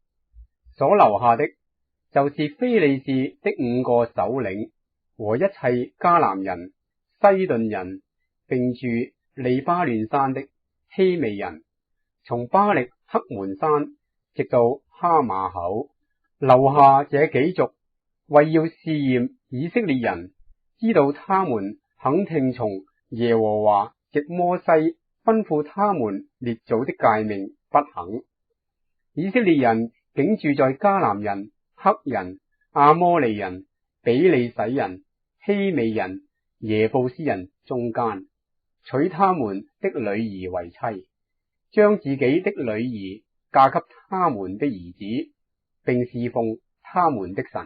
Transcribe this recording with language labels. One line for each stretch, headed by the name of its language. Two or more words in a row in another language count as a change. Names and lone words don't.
Chinese: 所留下的就是非利士的5個首領和一切迦南人、西頓人，並住利巴嫩山的希未人，從巴力黑門山直到哈馬口。留下這幾族，為要試驗以色列人，知道他們肯聽從耶和華藉摩西吩咐他們列祖的誡命，不肯。以色列人竟住在迦南人、黑人、亞摩利人、比利洗人、希未人、耶布斯人中間，娶他們的女兒為妻，將自己的女兒嫁給他們的兒子，並侍奉他們的神。